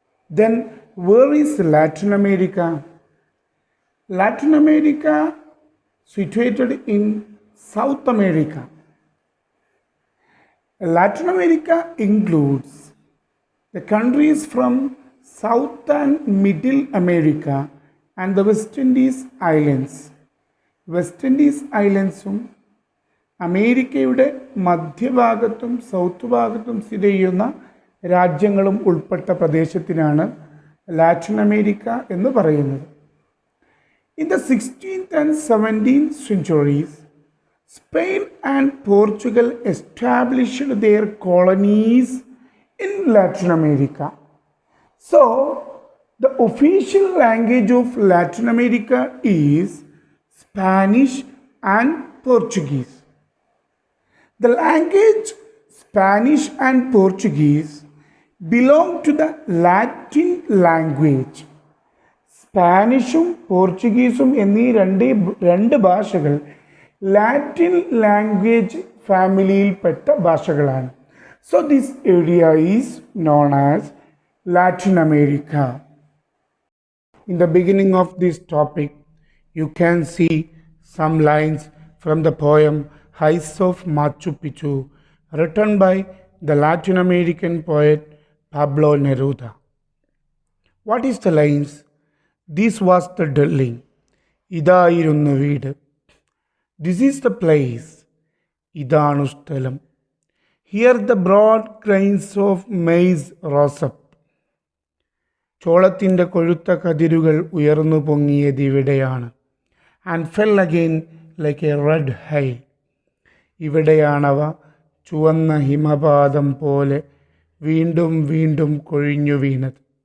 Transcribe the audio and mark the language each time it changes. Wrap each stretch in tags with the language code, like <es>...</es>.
<en>Then where is Latin America? Latin America situated in South America. Latin America includes the countries from South and Middle America and the West Indies Islands.</en> <ml>West Indies Islandsum അമേരിക്കയുടെ മധ്യഭാഗത്തും south ഭാഗത്തും സ്ഥിതി ചെയ്യുന്ന രാജ്യങ്ങളും ഉൾപ്പെട്ട പ്രദേശത്തിനാണ് Latin America എന്ന് പറയുന്നത്.</ml> <en>In the 16th and 17th centuries, Spain and Portugal established their colonies in Latin America. So, the official language of Latin America is Spanish and Portuguese. The language Spanish and Portuguese belong to the Latin language.</en> <ml>സ്പാനിഷും പോർച്ചുഗീസും എന്നീ രണ്ട് ഭാഷകൾ Latin language ഫാമിലിയിൽപ്പെട്ട ഭാഷകളാണ്.</ml> <en>So this area is known as Latin America. In the beginning of this topic, you can see some lines from the poem Heights of Machu Picchu, written by the Latin American poet Pablo Neruda. What is the lines? This was the dwelling.</en> <ml>Idayirunnu veedu.</ml> <en>This is the place.</en> <ml>Idanu sthalam.</ml> <en>Here the broad grains of maize rose up.</en> <ml>ചോളത്തിൻ്റെ കൊഴുത്ത കതിരുകൾ ഉയർന്നു പൊങ്ങിയത് ഇവിടെയാണ്.</ml> <en>And fell again like a red hail.</en> <ml>ഇവിടെയാണവ ചുവന്ന ഹിമപാതം പോലെ വീണ്ടും വീണ്ടും കൊഴിഞ്ഞു വീണത്.</ml>